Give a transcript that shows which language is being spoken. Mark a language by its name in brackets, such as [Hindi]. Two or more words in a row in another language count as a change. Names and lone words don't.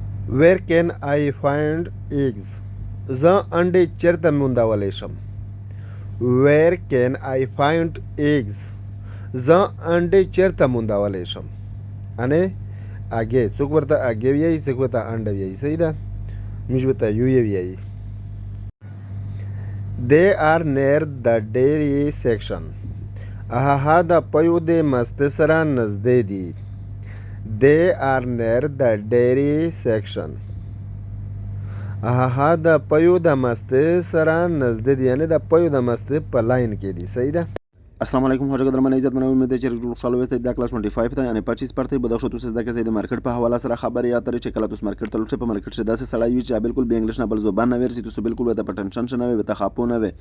[English] Where can I find eggs? [Pashto] زه انډې چیرته موندولی شم. [English] Where can I find eggs? [Pashto] زه انډې چیرته موندولی شم. انې اګې څوک ورته اګې ویایي څوک ورته انډه ویایي. صحیح ده. موږ ورته یویې ویایي. [English] They are near the dairy section. [Pashto] هغه د پیو د مستې سره نږدې دي. [English] They are near the dairy section. [Pashto] هغه د پیو د مستې سره نږدې دي، یعنې د پیو د مستې په لاین کې دي. صحیح ده. [Arabic] السلام علیکم [Pashto] خوشا قدر من عزت من امید چې ټول خوشاله اوسئ. دا کلاس 25 ته یعنی 25 پرته به د شو تاسو زده کوئ د مارکیټ په حواله سره خبرې یا ترې چې کله تاسو مارکیټ ته لوټئ په مارکیټ کې داسې سړی وي چې بالکل به انګلیش نه بل زبان نه ورسي، تاسو بالکل وته په ټنشن نه وي، وته خاپو نه وي.